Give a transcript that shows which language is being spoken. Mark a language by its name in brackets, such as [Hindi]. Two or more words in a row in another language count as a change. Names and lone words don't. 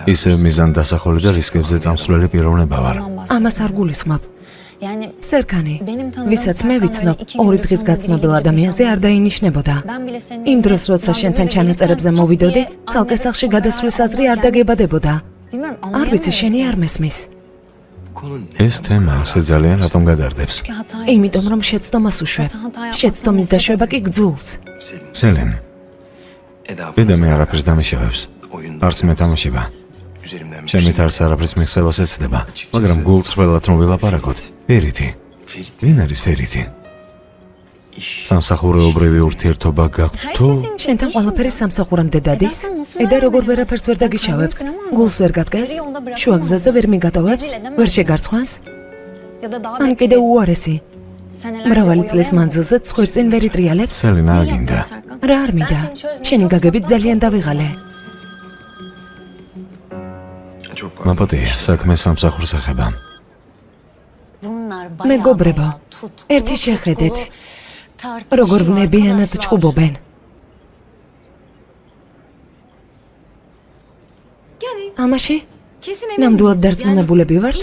[Georgian] ისევ მიზანდასახული და რისკებზე წამსვლელი პიროვნება ვარ. ამას არ გულისხმობ. სერგანი, ვისაც მე ვიცნობ, 2 დღის გაცნობილ ადამიანზე არ დაინიშნებოდა. იმ დროს, როცა შენთან ჩანაწერებზე მოვიდოდი, ცალკე სახლში გადასვლის აზრი არ დაგებადებოდა. არ ვიცი, შენი არ მესმის. [Turkish] konu ne? [Georgian] ეს თემა ასე ძალიან რატომ გადარდებს? იმიტომ რომ შეცდომას უშვებ. შეცდომის დაშვება კი გძულს. Selin. სელენ, Eda. დედა მე არაფერს დამეშავებს. [Turkish] Oyun. [Georgian] არც მეთამაშება. [Turkish] Üzerimden bir [Georgian] ჩემით არც არაფრის მიღწევას ეცდება, მაგრამ გულწრფელად რომ ვილაპარაკოთ. ფერითი. Ferit. ვინ არის ფერითი? [Turkish] İş. [Georgian] სამსახურეობრივი ურთიერთობა გაქვთ თუ? შენთან ყველაფერი სამსახურამდე დადის? ედა როგორ ვერაფერს ვერ დაგიშავებს? გულს ვერ გადგეს? შუა გზაზე ვერ მიგატოვებს? ვერ შეგარცხვანს? ან კიდევ უარესი? მრავალი წლის მანძილზე ცხვირწინ ვერ იტრიალებს? სელენ, არ გინდა. რა არ მინდა? შენი გაგებით ძალიან დავიღალე. [Turkish] Çok pardon. [Georgian] მაპატია, საქმე სამსახურს ეხება. მეგობრებო, ერთი შეხედეთ. როგორ ვნებიანად ჩხუბობენ. ამაში ნამდვილად დარწმუნებულები ვართ?